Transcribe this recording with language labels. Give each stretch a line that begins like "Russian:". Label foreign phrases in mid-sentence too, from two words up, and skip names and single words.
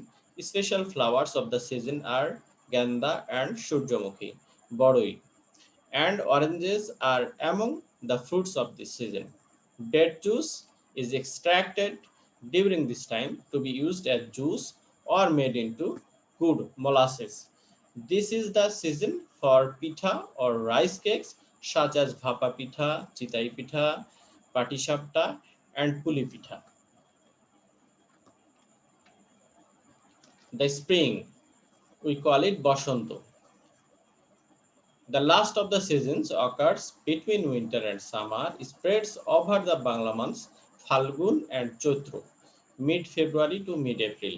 English: Special flowers of the season are ganda and surjamukhi, boroi, and oranges are among the fruits of this season. Date juice is extracted during this time to be used as juice or made into good molasses. This is the season for pitha or rice cakes such as
Bangla: bhapa pitha, chitai pitha, patishapta, and puli pitha.
English: The spring, we call it Bashanto. The last of the seasons occurs between winter and summer, spreads over the Bangla months Falgun and Chaitra, mid-February to mid-April.